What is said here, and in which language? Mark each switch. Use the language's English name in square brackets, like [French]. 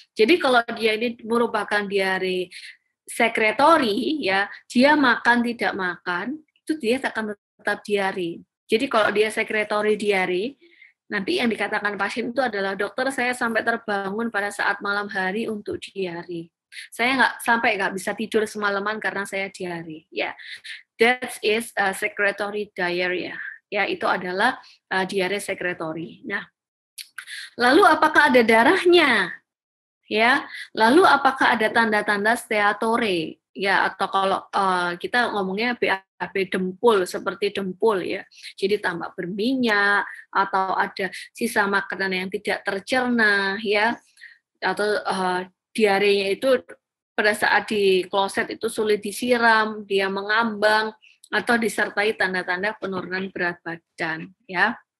[Indonesian] Jadi kalau dia ini merupakan diare sekretori, ya, dia makan tidak makan, itu dia akan tetap diare. Jadi kalau dia sekretori diare, nanti yang dikatakan pasien itu adalah, dokter, saya sampai terbangun pada saat malam hari untuk diare. Saya nggak bisa tidur semalaman karena saya diare. [English] Ya, that is secretory diarrhea. [Indonesian] Ya, itu adalah diare sekretori. Nah, lalu apakah ada darahnya? Ya, lalu apakah ada tanda-tanda steatore? Ya, atau kalau kita ngomongnya BAB dempul, seperti dempul ya. Jadi tampak berminyak, atau ada sisa makanan yang tidak tercerna ya, atau diarenya itu pada saat di kloset itu sulit disiram, dia mengambang, atau disertai tanda-tanda penurunan berat badan ya.